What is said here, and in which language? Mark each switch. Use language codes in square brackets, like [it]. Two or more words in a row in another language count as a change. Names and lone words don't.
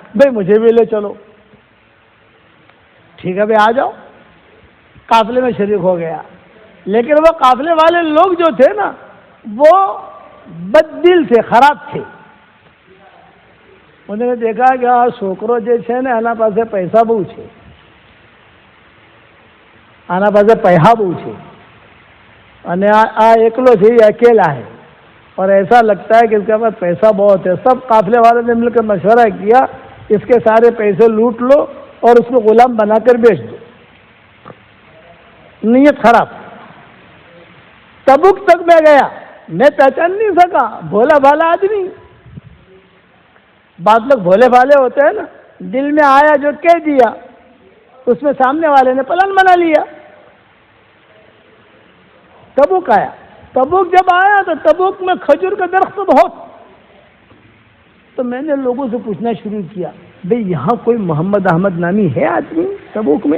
[ur] بھائی مجھے بھی لے چلو. ٹھیک ہے بھائی آ جاؤ. قافلے میں شریک ہو گیا. لیکن وہ قافلے والے لوگ جو تھے نا وہ بد دل تھے، خراب تھے. انہوں نے دیکھا کہ چھوکرو جیسے نا [gu] આના પાસે પૈસા બહુ છે, આના પાસે પૈસા બહુ છે અને આ એકલો છે, [ur] یہ اکیلا ہے اور ایسا لگتا ہے کہ اس کے پاس پیسہ بہت ہے. سب قافلے والوں نے مل کر مشورہ کیا اس کے سارے پیسے لوٹ لو اور اس کو غلام بنا کر بیچ دو. نیت خراب. تبوک تک میں گیا، میں پہچان نہیں سکا، بھولا بھالا آدمی. بعض لوگ بھولے بھالے ہوتے ہیں نا, دل میں آیا جو کہہ دیا, اس میں سامنے والے نے پلان بنا لیا. تبوک آیا. تبوک جب آیا تو تبوک میں کھجور کا درخت بہت. تو میں نے لوگوں سے پوچھنا شروع کیا بھئی یہاں کوئی محمد احمد نامی ہے آدمی تبوک میں؟